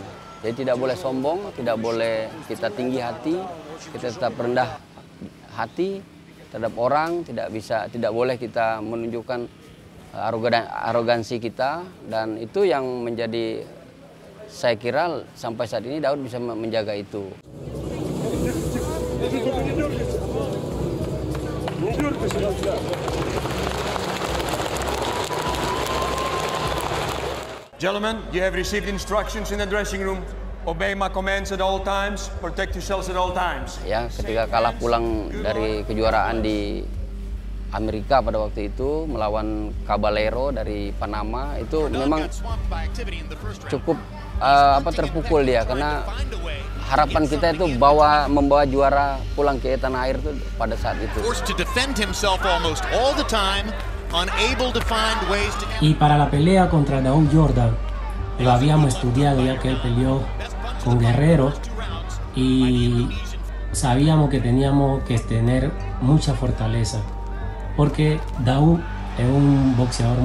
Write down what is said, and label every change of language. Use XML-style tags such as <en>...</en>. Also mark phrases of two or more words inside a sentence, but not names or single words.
<id>Jadi tidak boleh sombong, tidak boleh kita tinggi hati, kita tetap rendah hati terhadap orang, tidak boleh kita menunjukkan arogansi kita, dan itu yang menjadi, saya kira sampai saat ini Daud bisa menjaga itu.</id> <en>Gentlemen, you have received instructions in the dressing room. Obey my commands at all times. Protect yourselves at all times.</en> <id>Ya, ketika kalah pulang dari kejuaraan di Amerika pada waktu itu melawan Caballero dari Panama, itu memang cukup terpukul dia, karena harapan kita itu membawa juara pulang ke tanah air itu pada saat itu.</id> <es>Y para la pelea contra Daud Yordan, lo habíamos estudiado ya que él peleó con Guerrero y sabíamos que teníamos que tener mucha fortaleza, porque Daud es un boxeador</es>